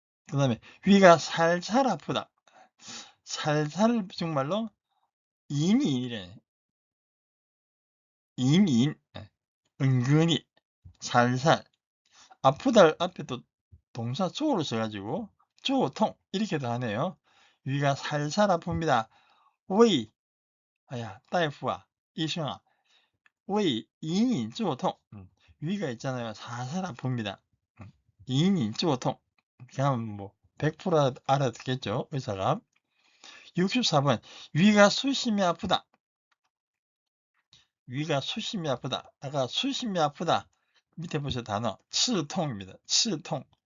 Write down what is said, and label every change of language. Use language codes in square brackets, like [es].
[ko] 그 다음에 위가 살살 아프다. 살살 정말로 인이래. 인. 은근히 살살. 아프다 앞에 또 동사 조를 써가지고 조통 이렇게도 하네요. 위가 살살 아픕니다. [zh] 胃 大夫啊 医生啊 胃隐隐作痛. [ko] 위가 있잖아요. 살살 아픕니다. [zh] 隐隐作痛. [ko] 그냥 뭐 100% 알아듣겠죠, 의사가. 64번. 위가 수심이 아프다. 위가 수심이 아프다. 아까 수심이 아프다. 밑에 보세요. 단어. 刺痛입니다. 刺痛.